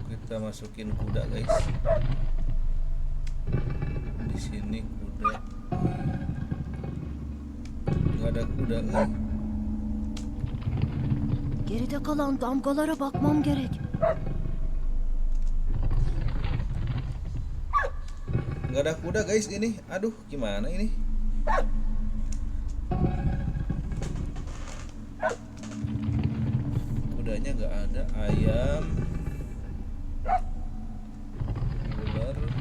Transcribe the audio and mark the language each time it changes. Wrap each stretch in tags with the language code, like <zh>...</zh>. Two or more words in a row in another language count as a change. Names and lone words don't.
<id>Kita masukin kuda guys. Di sini kuda. Nggak ada kuda nih.</id> <tr>Geride kalan damgalara bakmam gerek.</tr> <id>Nggak ada kuda guys ini. Aduh, gimana ini? Kudanya nggak ada. Ayam, ular.</id>